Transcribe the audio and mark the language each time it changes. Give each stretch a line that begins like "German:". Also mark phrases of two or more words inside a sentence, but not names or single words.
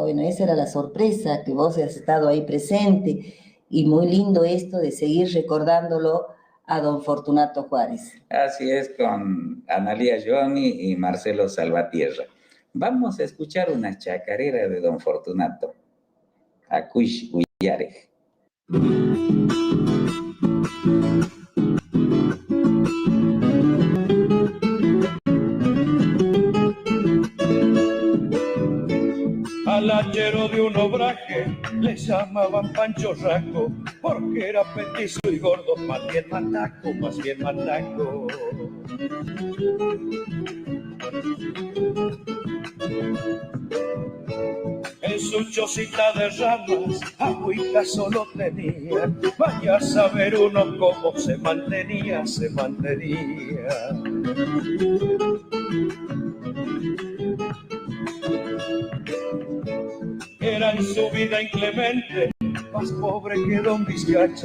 Spanish: Bueno, esa era la sorpresa, que vos has estado ahí presente. Y muy lindo esto de seguir recordándolo a don Fortunato Juárez. Así es, con Analía Johnny y Marcelo Salvatierra. Vamos a escuchar una chacarera de don Fortunato.
Quechua: Acuish Uyarej.
Spanish: Al hachero de un obraje le llamaban Pancho Raco, porque era petizo y gordo, más bien mataco, más bien mataco. En su chocita de ramas, agüita solo tenía, vaya a saber uno cómo se mantenía, Era en su vida inclemente, más pobre que don Vizcacha.